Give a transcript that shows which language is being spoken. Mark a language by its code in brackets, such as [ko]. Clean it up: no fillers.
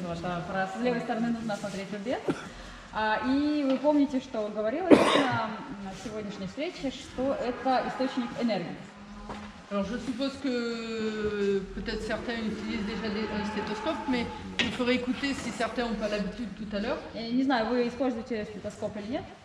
[ru] Вот, с левой стороны нужно смотреть рубец. И вы помните, что говорилось на сегодняшней встрече, что это источник энергии. [fr] Alors je suppose que peut-être certains utilisent déjà un stéthoscope, mais il faudrait écouter si certains n'ont pas l'habitude tout à l'heure. [ru] Я не знаю, вы используете стетоскоп или нет.